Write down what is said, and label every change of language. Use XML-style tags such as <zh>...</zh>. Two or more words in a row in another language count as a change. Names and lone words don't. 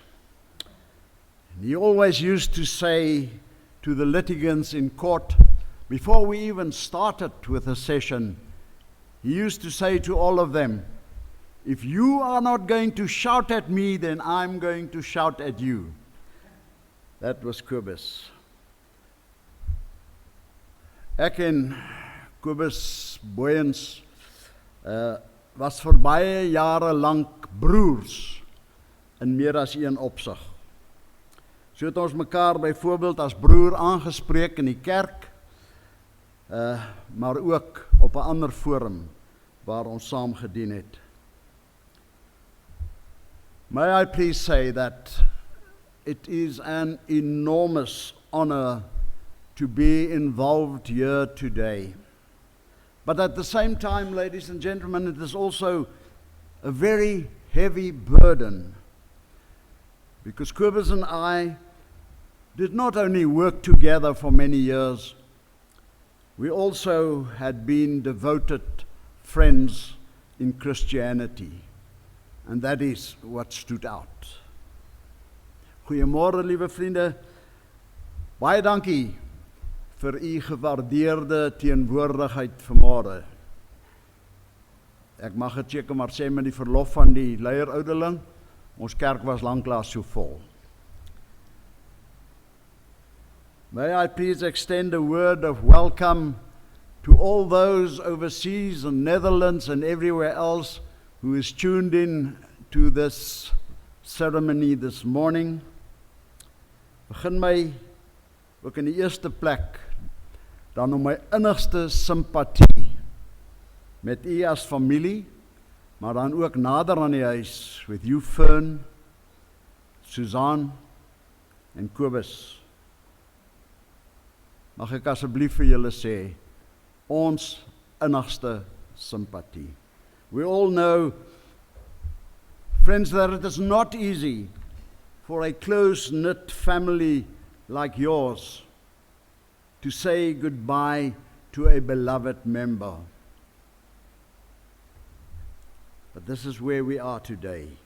<en>He always used to say to the litigants in court, before we even started with a session, he used to say to all of them, if you are not going to shout at me, then I'm going to shout at you. That was Kobus.</en> <af>Ek en Kobus Boyens was vir baie jare lank broers in meer as een opsig. So het ons mekaar byvoorbeeld as broer aangespreek in die kerk, maar ook op 'n ander forum waar ons saam gedien het.</af> <en>May I please say that it is an enormous honor to be involved here today. But at the same time, ladies and gentlemen, it is also a very heavy burden, because Kobus and I did not only work together for many years, we also had been devoted friends in Christianity, and that is what stood out.</en> <af>Goeiemôre, liewe vriende. Baie dankie vir u gewaardeerde teenwoordigheid vanmôre. Ek mag dit seker maar sê met die verlof van die leierouderling, ons kerk was lanklaas so vol.</af> <en>May I please extend a word of welcome to all those overseas in Netherlands and everywhere else who is tuned in to this ceremony this morning.</en> <af>Begin my ook in die eerste plek dan om my innigste simpatie met u as familie, maar dan ook nader aan die huis</af> <en>with you</en> <af>Fern, Suzanne en Kobus. Mag ek asseblief vir julle sê, ons innigste simpatie.</af> <en>We all know, friends, that it is not easy for a close-knit family like yours to say goodbye to a beloved member. But this is where we are today.</en>